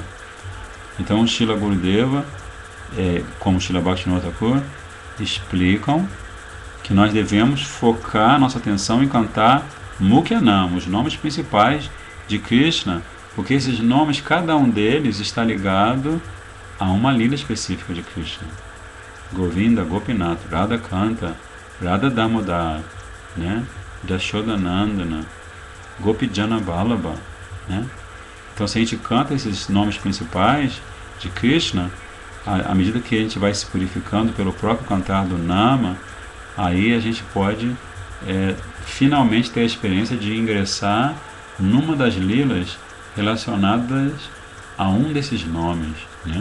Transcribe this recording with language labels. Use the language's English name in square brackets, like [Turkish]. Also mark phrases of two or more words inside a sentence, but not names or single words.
[Portuguese] Então, Srila Gurudeva, como Srila Bhaktivinoda Thakur, explicam que nós devemos focar nossa atenção em cantar Mukhyanam, os nomes principais de Krishna, porque esses nomes, cada um deles está ligado a uma lila específica de Krishna. Govinda, Gopinath, Radha Kanta, Radha Damodar, né? Jashodanandana, Gopijana Vallabha, né? Então, se a gente canta esses nomes principais de Krishna, à medida que a gente vai se purificando pelo próprio cantar do Nama, aí a gente pode finalmente ter a experiência de ingressar numa das lilas relacionadas a um desses nomes, né?